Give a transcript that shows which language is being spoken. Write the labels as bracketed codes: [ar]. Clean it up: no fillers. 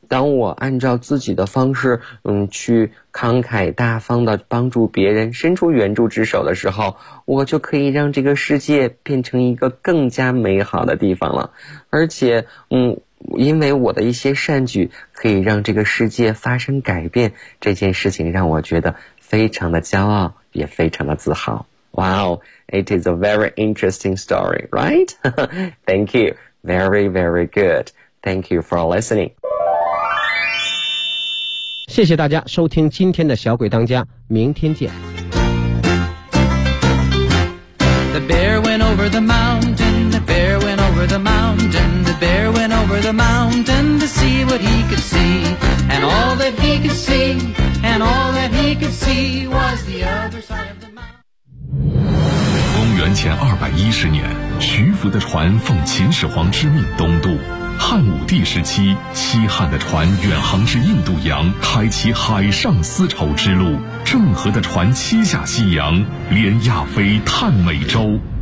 [zh] 当我按照自己的方式去慷慨大方地帮助别人，伸出援助之手的时候，我就可以让这个世界变成一个更加美好的地方了。而且因为我的一些善举可以让这个世界发生改变，这件事情让我觉得非常的骄傲，也非常的自豪。 [en] Wow, it is a very interesting story, right? Thank you. Very, very good. Thank you for listening. [zh] 谢谢大家收听今天的小鬼当家，明天见。 [en] The bear went over the mountain, the bear went over the mountain, the bear went over the mountain to see what he could see, and all that he could see, and all that he could see was the other side of the mountain. [zh] 公元前210年，徐福的船奉秦始皇之命东渡。汉武帝时期，西汉的船远航至印度洋，开启海上丝绸之路。郑和的船七下西洋，连亚非探美洲。